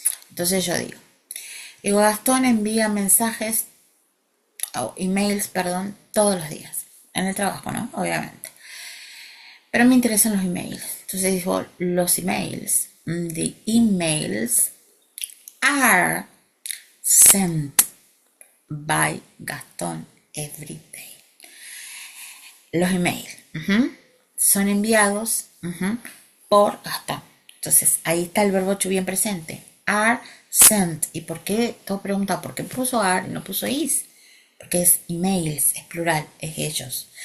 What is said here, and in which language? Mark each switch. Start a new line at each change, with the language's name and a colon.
Spanish: Entonces yo digo, Gastón envía mensajes, o emails, perdón, todos los días, en el trabajo, ¿no? Obviamente. Pero me interesan los emails. Entonces digo, los emails,
English: the emails are sent by Gastón every day.
Spanish: Los emails son enviados por Gastón. Entonces ahí está el verbo to be en presente.
English: Are sent.
Spanish: ¿Y por qué? Todo pregunta, ¿por qué puso are y no puso is? Porque es emails, es plural, es ellos.